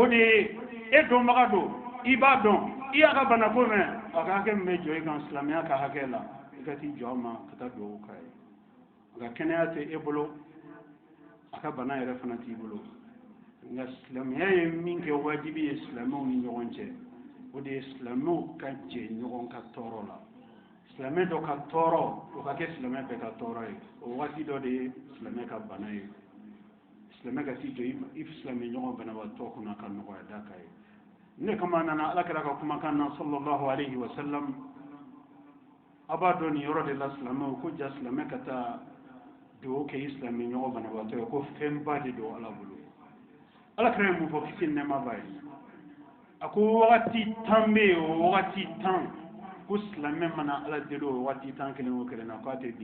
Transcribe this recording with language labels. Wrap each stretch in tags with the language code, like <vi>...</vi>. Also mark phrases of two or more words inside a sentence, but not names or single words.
<bm>de ye e dɔnbaga don i b'a dɔn i y'a ka banako mɛn a ka hakɛ min bɛ jɔ i kan silamɛya ka hakɛ la i ka t'i jɔ a ma ka taa dugawu k'a ye a ka kɛnɛya tɛ e bolo a ka bana yɛrɛ fana t'i bolo nka silamɛya ye min kɛ wajibi ye silamɛw ni ɲɔgɔn cɛ o de ye silamɛw ka jɛ ɲɔgɔn ka tɔɔrɔ la. Silamɛ dɔ ka tɔɔrɔ o ka kɛ silamɛ bɛɛ ka tɔɔrɔ ye o waati dɔ de ye silamɛ ka bana ye silamɛ ka t'i jɔ i silamɛ ɲɔgɔn banabaatɔ kunna ka nɔgɔya da k'a ye. Ne kama nana ala kɛra ka kumakan na</bm> <ar>صلى الله عليه وسلم</ar> <bm>a b'a dɔn nin yɔrɔ de la silamɛw ko ja silamɛ ka taa dugawu kɛ i silamɛ ɲɔgɔn banabaatɔ ye ko fɛnba de don ala bolo. Ala kɛra ye mun fɔ kisi nɛɛma b'a ye a ko wagati 10 bɛ yen o wagati 10 ko silamɛ mana ala deli o wagati 10 kelen o kelen na k'a tɛ</bm>